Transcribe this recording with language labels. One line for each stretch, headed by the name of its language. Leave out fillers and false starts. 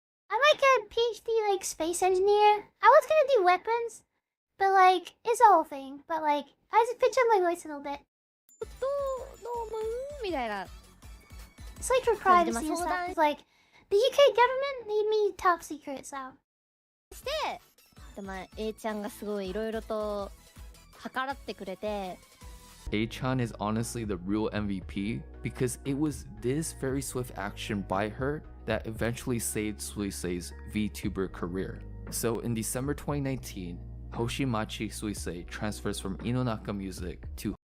English: I'm like a PhD like space engineer. I was gonna do weapons, but like it's a whole thing. But like I just pitch up my voice a little bit.
Japanese: どう思うみたいな
English: It's like for privacy and stuff. It's like the UK government made me top secret, so.
Japanese: してでまあ A ちゃんがすごいいろいろと計らってくれて
English: A-chan is honestly the real MVP because it was this very swift action by her that eventually saved Suisei's VTuber career. So in December 2019, Hoshimachi Suisei transfers from Inonaka Music to.